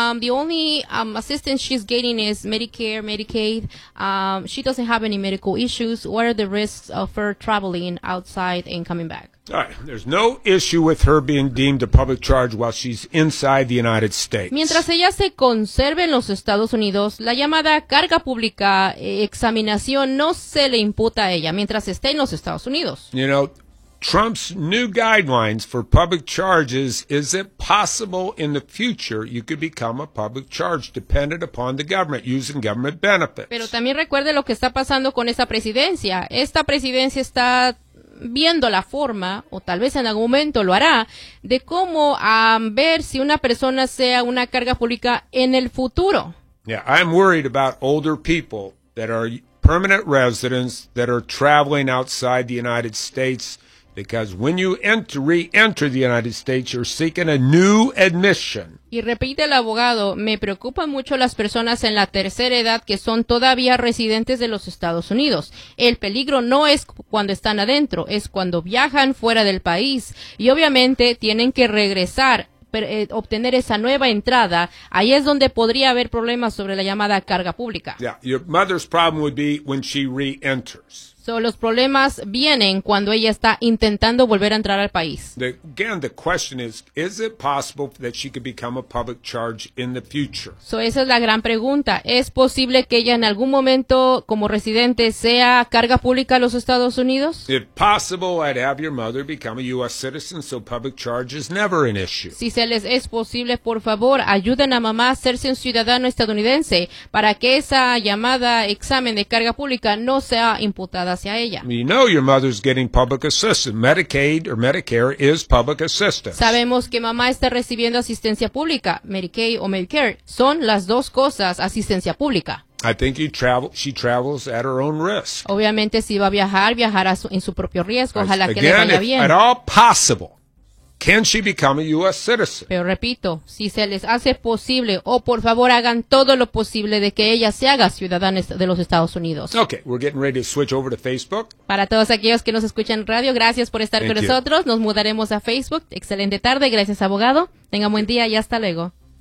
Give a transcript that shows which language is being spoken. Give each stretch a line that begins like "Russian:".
English: The only assistance she's getting is Medicare, Medicaid. She doesn't have any medical issues. What are the risks of her traveling outside and coming back? All right. There's no issue with her being deemed a public charge while she's inside the United States.
Spanish: Mientras ella se conserve en los Estados Unidos, la llamada carga pública, examinación, no se le imputa a ella mientras esté en los Estados Unidos.
English: You know, Trump's new guidelines for public charges, is it possible in the future you could become a public charge dependent upon the government using government benefits?
Spanish: Pero también recuerde lo que está pasando con esa presidencia. Esta presidencia está viendo la forma, o tal vez en algún momento lo hará, de cómo ver si una persona sea una carga pública en el futuro.
English: Yeah, I'm worried about older people that are permanent residents that are traveling outside the United States, because when you re-enter the United States, you're seeking a new admission.
Spanish: Y repite el abogado, me preocupan mucho las personas en la tercera edad que son todavía residentes de los Estados Unidos. El peligro no es cuando están adentro, es cuando viajan fuera del país. Y obviamente tienen que regresar, obtener esa nueva entrada. Ahí es donde podría haber problemas sobre la llamada carga pública.
English: Yeah, your mother's problem would be when she re-enters.
Spanish: So, los problemas vienen cuando ella está intentando volver a entrar al país.
English: Again, the question is it possible that she could become a public charge in the future?
Spanish: So, esa es la gran pregunta. ¿Es posible que ella en algún momento como residente sea carga pública a los Estados Unidos?
English: If possible, I'd have your mother become a U.S. citizen, so public charge is never an issue.
Spanish: Si se les es posible, por favor, ayuden a mamá a hacerse un ciudadano estadounidense para que esa llamada examen de carga pública no sea imputada.
English: You know your mother's getting public assistance. Medicaid or Medicare is public assistance.
Spanish: Sabemos que mamá está recibiendo asistencia pública. Medicaid o Medicare son las dos cosas, asistencia pública.
English: I think she travels at her own risk.
Spanish: Obviamente si va a viajar, viajará en su propio riesgo. Ojalá que le vaya bien.
English: At all possible, can she become a U.S. citizen?
Spanish: Pero repito, si se les hace posible, por favor hagan todo lo posible de que ella se haga ciudadana de los Estados Unidos.
English: Okay, we're getting ready to switch over to Facebook.
Spanish: Para todos aquellos que nos escuchan en radio, gracias por estar con nosotros. Nos mudaremos a Facebook. Excelente tarde, gracias abogado. Tenga buen día y hasta luego.